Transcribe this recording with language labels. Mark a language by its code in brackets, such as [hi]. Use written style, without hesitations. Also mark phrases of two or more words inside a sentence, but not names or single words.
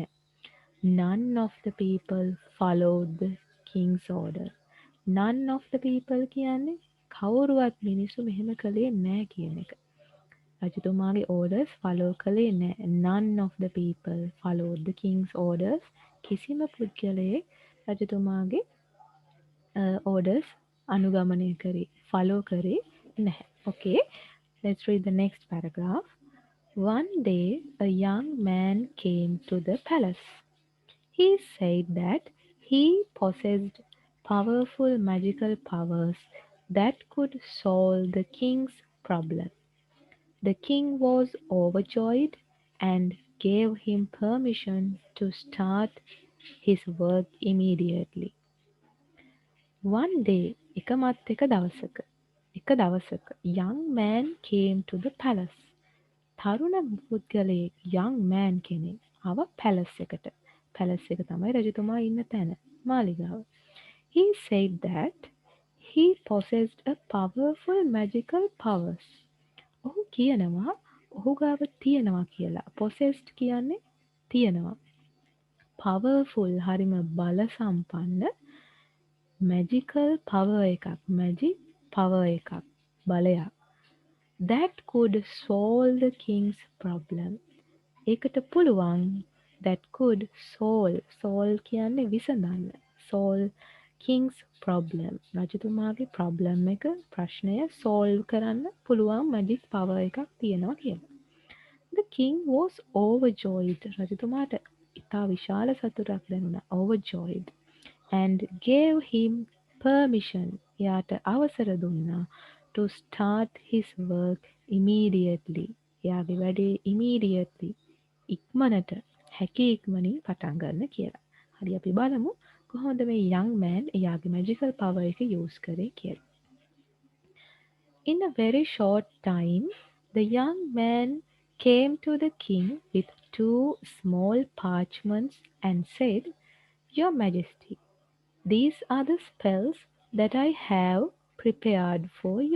[en] None of the people followed the king's order. None of the people [si] කියන්නේ කවුරුවත් මිනිස්සු මෙහෙම කළේ නැහැ කියන එක. රජතුමාගේ [en] orders follow [si] කළේ නැහැ. [en] None of the people followed the king's orders. [si] කිසිම පුද්ගලයෙක් රජතුමාගේ orders අනුගමනය කරේ, follow කරේ නැහැ. [en] Okay, let's read the next paragraph. One day a young man came to the palace. He said that he possessed powerful magical powers that could solve the king's problem. The king was overjoyed and gave him permission to start his work immediately. One day, [si] එක දවසක, [en] young man came to the palace. [si] තරුණ පුද්ගලයෙක්, [en] young man [si] කෙනෙක්, ආව palace එකට. පැලස් එක තමයි රජතුමා ඉන්න තැන මාලිගාව. [en] He said that he possessed a powerful magical powers. [si] ඔහු කියනවා ඔහු ගාව තියෙනවා කියලා. possessed කියන්නේ තියෙනවා. powerful හරිම බල සම්පන්න [en] magical power [si] එකක්. [en] magic power [si] එකක්. බලයක්. [en] that could solve the king's problem. [si] ඒකට පුළුවන් [en] that could solve [si] කියන්නේ විසඳන්න. [en] solve king's problem. [si] රජතුමාගේ problem එක ප්‍රශ්නය solve කරන්න පුළුවන් [en] magic power [si] එකක් තියෙනවා කියලා. [en] The king was overjoyed. [si] රජතුමාට ඉතා විශාල සතුටක් දැනුණා. [en] overjoyed. And gave him permission. [si] එයාට අවසර දුන්නා [en] to start his work immediately. [si] එයාගේ වැඩේ immediately. ඉක්මනට හැකි ඉක්මනින් පටන් ගන්න කියලා. හරි අපි බලමු කොහොමද මේ [en] young man [si] එයාගේ [en] magical power [si] එක use කරේ කියලා. [en] In a very short time, the young man came to the king with 2 small parchments and said, Your Majesty, these are the spells that I have prepared for you.